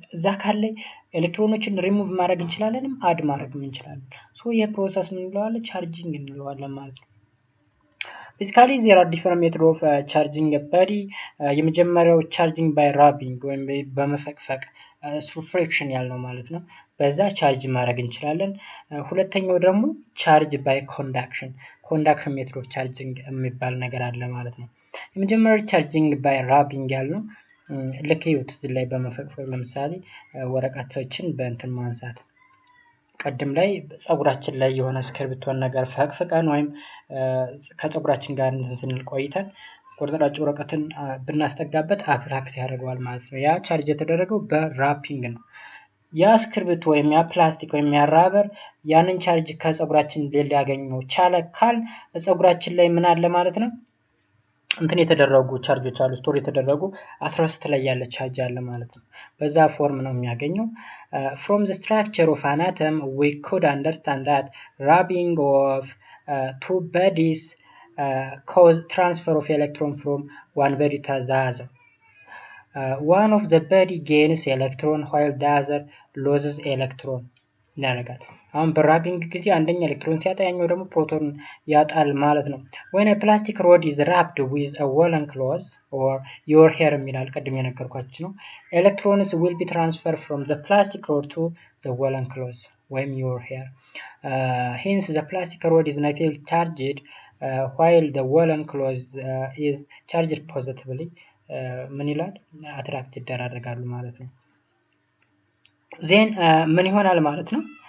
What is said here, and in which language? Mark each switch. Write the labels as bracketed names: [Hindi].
[Amharic] እዛ አካል ላይ ኤሌክትሮኖችን ሪሙቭ ማድረግ እንችላለን፣ አድ ማድረግ እንችላለን። ይሄ ፕሮሰስ ምን እንለዋለን? ቻርጂንግ እንለዋለን ማለት ነው። [English] basically there are different methods of charging a body. [Amharic] የመጀመሪያው [English] charging by rubbing [Amharic] ወይም በመፈቅፈቅ [English] through friction [Amharic] ያልነው ማለት ነው። በዛ ቻርጅ ማድረግ እንችላለን። ሁለተኛው ደግሞ [English] charge by conduction method of charging [Amharic] የሚባል ነገር አለ ማለት ነው። የመጀመሪያው charging by rubbing ያልነው ልክ ይዩት እዚህ ላይ በመፈቅፈቅ ለምሳሌ ወረቀቶችን በእንትን ማንሳት ቀደም ላይ ጸጉራችን ላይ የሆነ እስክርቢቶን ነገር ፈቅፍቀን ወይም ከጸጉራችን ጋር ስንል ቆይተን ቁርጥራጭ ወረቀትን ብናስጠጋበት አብስትራክት ያደርገዋል ማለት ነው። ያ ቻርጅ የተደረገው በራፒንግ ነው። ያ እስክርቢቶ ወይም ያ ፕላስቲክ ወይም ያ ራበር ያንን ቻርጅ ከጸጉራችን ሊያገኘው ቻለ ካል ጸጉራችን ላይ ምን አለ ማለት ነው? እንትን የተደረጉ ቻርጆች አሉ ስቶር የተደረጉ አትረስት ላይ ያለ ቻርጅ አለ ማለት ነው። በዛ ፎርም ነው የሚያገኘው። [English] from the structure of an atom we could understand that rubbing of two bodies cause transfer of electron from one body to the other. One of the body gains electron while the other loses electron [Amharic] ያደርጋል። አሁን በራፒንግ ጊዜ አንደኛ ኤሌክትሮን ሲያጣ ያኛው ደግሞ ፕሮቶን ያጣል ማለት ነው። [English] when a plastic rod is wrapped with a woolen cloth or your hair [Amharic] የሚላል ቀድም የነገርኳችሁ ነው። [English] electrons will be transferred from the plastic rod to the woolen cloth ወይም your hair. Hence the plastic rod is negatively charged while the woolen cloth is charged positively. [Amharic] ምን ይላል? አትራክት ይደራረጋሉ ማለት ነው። [English] then [Amharic] ምን ይሆናል ማለት ነው?